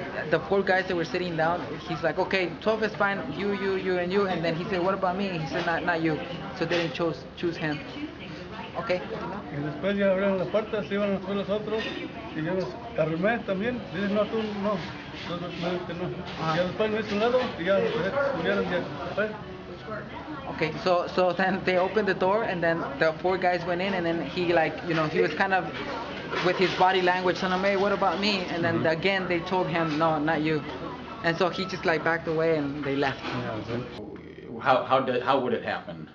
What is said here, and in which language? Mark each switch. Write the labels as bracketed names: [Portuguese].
[English] The 4 guys that were sitting down, he's like, okay, 12 is fine, you, and you, and then he said, what about me? He said, not you. So they didn't choose him. Okay. [Spanish] Y después ya abrieron la puerta, se iban a subir los otros, y yo me arrimé también. Dicen, no, tú no. Que no. Y ya después me hice un lado, y ya los subieron ya. ¿Ves? [English] Okay, so then they opened the door, and then the 4 guys went in, and then he he was kind of with his body language telling them, hey, what about me? And then again they told him, no, not you. And so he just backed away and they left. How would it happen?